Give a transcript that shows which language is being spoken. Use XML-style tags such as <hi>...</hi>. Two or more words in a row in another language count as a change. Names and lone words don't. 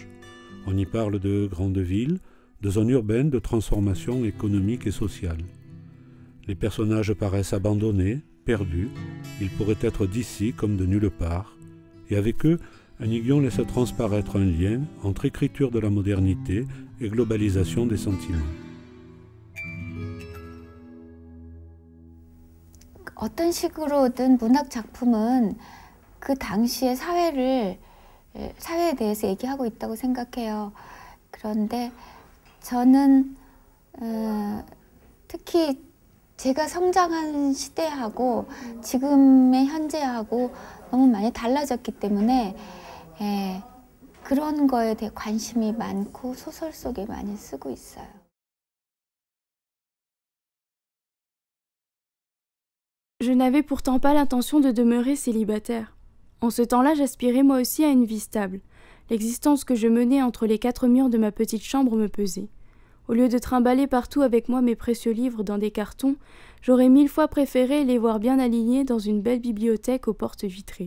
<fr>On y parle de grandes villes, de zones urbaines, de transformations économiques et sociales. Les personnages paraissent abandonnés, perdus, ils pourraient être d'ici comme de nulle part, et avec eux, Aniguion laisse transparaître un lien entre écriture de la modernité et globalisation des sentiments.</fr> <ko>어떤 식으로든 문학 작품은 그 당시의 사회에 대해서 얘기하고 있다고 생각해요. 그런데 저는 특히 제가 성장한 시대하고 지금의 현재하고 너무 많이 달라졌기 때문에 그런 거에 대해 관심이 많고 소설 속에 많이 쓰고 있어요.</ko> <fr>Je n'avais pourtant pas l'intention de demeurer célibataire. En ce temps-là, j'aspirais moi aussi à une vie stable. L'existence que je menais entre les quatre murs de ma petite chambre me pesait. Au lieu de trimballer partout avec moi mes précieux livres dans des cartons, j'aurais 1000 fois préféré les voir bien alignés dans une belle bibliothèque aux portes vitrées.</fr>